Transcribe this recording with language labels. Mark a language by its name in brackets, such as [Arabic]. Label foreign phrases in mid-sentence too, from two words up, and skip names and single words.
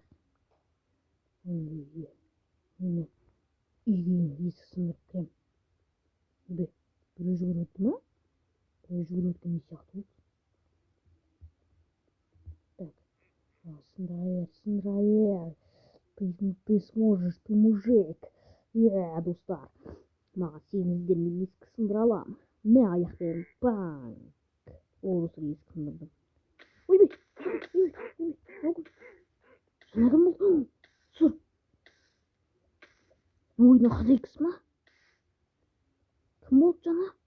[Kazakh] Мені үйге есік сындырып кірем. Біреу жүгіріп өтті ма? Біреу жүгіріп өткен не сияқты болды? Так, сындыра бер. [Russian] Ты сможешь, ты мужик. [Kazakh] Достар, маған сеніңіздер, мен есік сындыра аламын. Мен аяқпен панк. Достар, есік сындырдым. Ойбай. Жаңа кім болды? Сұр. Ойдың хозяйкасы ма? Кім болды жаңа?